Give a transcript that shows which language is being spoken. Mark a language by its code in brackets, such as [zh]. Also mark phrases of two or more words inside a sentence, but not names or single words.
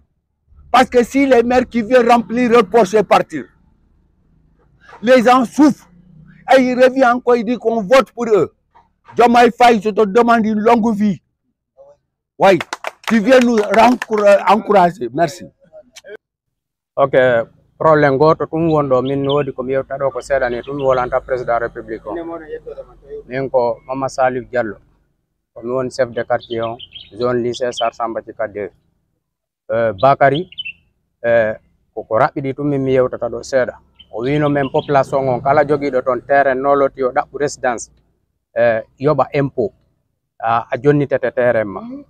[fr] Parce que si les maires qui viennent remplir leur poche et partir, les gens souffrent. Et il revient encore, il dit qu'on vote pour eux. Diomaye Faye, je te demande une longue vie. Oui, tu viens nous encourager. Merci. [ff] Ok, problème goto tum wondo min wodi ko mi yewta do ko sedani tum wolanta [fr] président république [ff] o min ko Mama Salif Diallo ko mi won [fr] chef de quartier [ff] on zone lycée Sar Samba Cika 2 Bakary ko rabbidi tum min mi yewtata do seeda o wino men population on kala jogiiɗo toon terrain noloti o ɗaɓɓu résidence yoɓa impôt a jonnitete terrain ma